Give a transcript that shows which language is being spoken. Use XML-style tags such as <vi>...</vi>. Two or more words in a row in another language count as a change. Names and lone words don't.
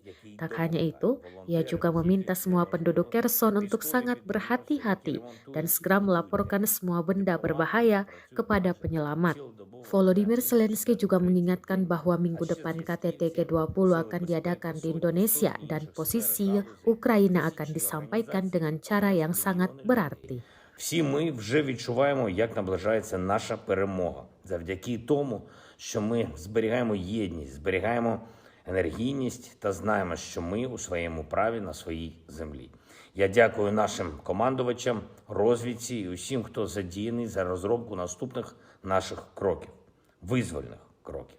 <id>Tak hanya itu, ia juga meminta semua penduduk Kherson untuk sangat berhati-hati dan segera melaporkan semua benda berbahaya kepada penyelamat. Volodymyr Zelensky juga mengingatkan bahwa minggu depan KTT G20 akan diadakan di Indonesia dan posisi Ukraina akan disampaikan dengan cara yang sangat berarti.</id> <uk>Всі ми вже відчуваємо, як наближається наша перемога. Завдяки тому, що ми зберігаємо єдність, зберігаємо енергійність та знаємо, що ми у своєму праві на своїй землі. Я дякую нашим командувачам, розвідці і усім, хто задіяний за розробку наступних наших кроків, визвольних кроків.</uk>